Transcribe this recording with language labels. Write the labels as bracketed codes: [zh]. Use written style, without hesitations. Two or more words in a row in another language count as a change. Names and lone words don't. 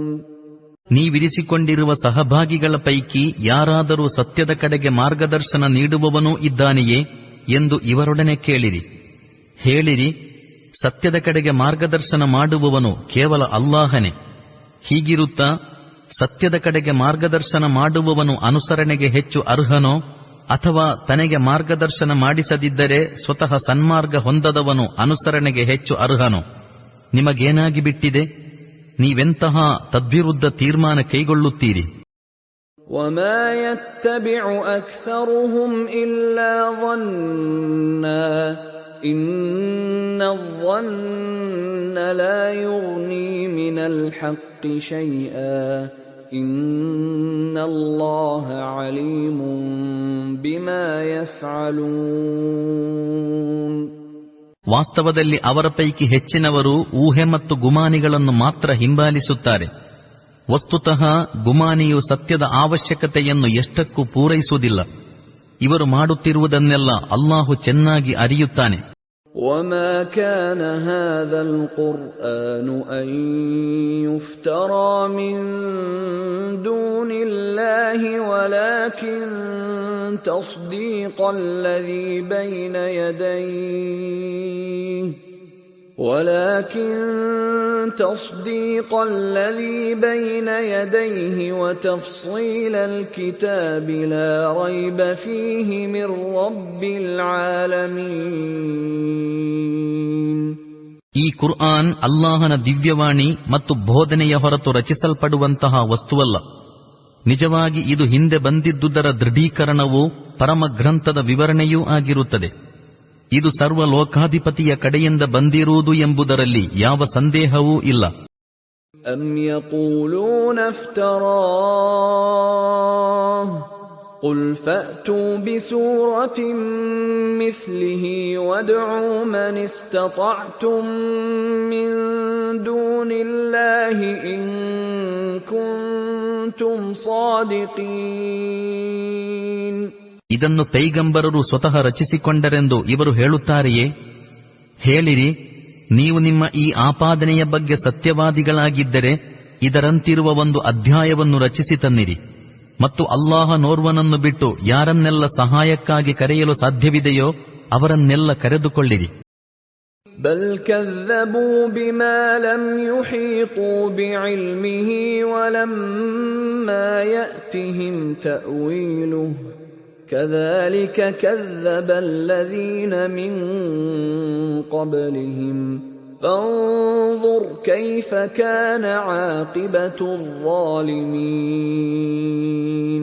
[kn] ನೀವಿರಿಸಿಕೊಂಡಿರುವ ಸಹಭಾಗಿಗಳ ಪೈಕಿ ಯಾರಾದರೂ ಸತ್ಯದ ಕಡೆಗೆ ಮಾರ್ಗದರ್ಶನ ನೀಡುವವನೂ ಇದ್ದಾನೆಯೇ ಎಂದು ಇವರೊಡನೆ ಕೇಳಿರಿ. ಹೇಳಿರಿ, ಸತ್ಯದ ಕಡೆಗೆ ಮಾರ್ಗದರ್ಶನ ಮಾಡುವವನು ಕೇವಲ ಅಲ್ಲಾಹನೇ. ಹೀಗಿರುತ್ತಾ ಸತ್ಯದ ಕಡೆಗೆ ಮಾರ್ಗದರ್ಶನ ಮಾಡುವವನು ಅನುಸರಣೆಗೆ ಹೆಚ್ಚು ಅರ್ಹನೋ ಅಥವಾ ತನಗೆ ಮಾರ್ಗದರ್ಶನ ಮಾಡಿಸದಿದ್ದರೆ ಸ್ವತಃ ಸನ್ಮಾರ್ಗ ಹೊಂದದವನು ಅನುಸರಣೆಗೆ ಹೆಚ್ಚು ಅರ್ಹನೋ? ನಿಮಗೇನಾಗಿ ಬಿಟ್ಟಿದೆ? ನೀವೆಂತಹ ತದ್ವಿರುದ್ಧ ತೀರ್ಮಾನ ಕೈಗೊಳ್ಳುತ್ತೀರಿ? [ar] وَمَا يَتَّبِعُ أَكْثَرُهُمْ إِلَّا ظَنًّا إن الظن لا يغني من الحق شيئا إن الله عليم بما يفعلون. [kn] ವಾಸ್ತವದಲ್ಲಿ ಅವರ ಪೈಕಿ ಹೆಚ್ಚಿನವರು ಊಹೆ ಮತ್ತು ಗುಮಾನಿಗಳನ್ನು ಮಾತ್ರ ಹಿಂಬಾಲಿಸುತ್ತಾರೆ. ವಸ್ತುತಃ ಗುಮಾನಿಯು ಸತ್ಯದ ಅವಶ್ಯಕತೆಯನ್ನು ಎಷ್ಟಕ್ಕೂ ಪೂರೈಸುವುದಿಲ್ಲ. ಇವರು ಮಾಡುತ್ತಿರುವುದನ್ನೆಲ್ಲ ಅಲ್ಲಾಹು ಚೆನ್ನಾಗಿ ಅರಿಯುತ್ತಾನೆ. [ar] وما كان هذا القرآن أن يفترى من دون الله ولكن تصديق الذي بين يديه وتفصيل الكتاب لا ريب فيه من رب العالمين. [kn] ಈ ಕುರ್ಆನ್ ಅಲ್ಲಾಹನ ದಿವ್ಯವಾಣಿ ಮತ್ತು ಬೋಧನೆಯ ಹೊರತು ರಚಿಸಲ್ಪಡುವಂತಹ ವಸ್ತುವಲ್ಲ. ನಿಜವಾಗಿ ಇದು ಹಿಂದೆ ಬಂದಿದ್ದುದರ ದೃಢೀಕರಣವೂ ಪರಮಗ್ರಂಥದ ವಿವರಣೆಯೂ ಆಗಿರುತ್ತದೆ. ಇದು ಸರ್ವ ಲೋಕಾಧಿಪತಿಯ ಕಡೆಯಿಂದ ಬಂದಿರುವುದು ಎಂಬುದರಲ್ಲಿ ಯಾವ ಸಂದೇಹವೂ ಇಲ್ಲ. [ar] أم يقولون افتراه قل فأتوا بسورة مثله وادعوا من استطعتم من دون الله إن كنتم صادقين. [kn] ಇದನ್ನು ಪೈಗಂಬರರು ಸ್ವತಃ ರಚಿಸಿಕೊಂಡರೆಂದು ಇವರು ಹೇಳುತ್ತಾರೆಯೇ? ಹೇಳಿರಿ, ನೀವು ನಿಮ್ಮ ಈ ಆಪಾದನೆಯ ಬಗ್ಗೆ ಸತ್ಯವಾದಿಗಳಾಗಿದ್ದರೆ ಇದರಂತಿರುವ ಒಂದು ಅಧ್ಯಾಯವನ್ನು ರಚಿಸಿ ತನ್ನಿರಿ, ಮತ್ತು ಅಲ್ಲಾಹನೋರ್ವನನ್ನು ಬಿಟ್ಟು ಯಾರನ್ನೆಲ್ಲ ಸಹಾಯಕ್ಕಾಗಿ ಕರೆಯಲು ಸಾಧ್ಯವಿದೆಯೋ ಅವರನ್ನೆಲ್ಲ ಕರೆದುಕೊಳ್ಳಿರಿ. [ar] بل كذبوا بما لم يحيطوا بعلمه ولما يأتهم تأويله كذلك كذب الذين من قبلهم فانظر كيف كان عاقبة الظالمين.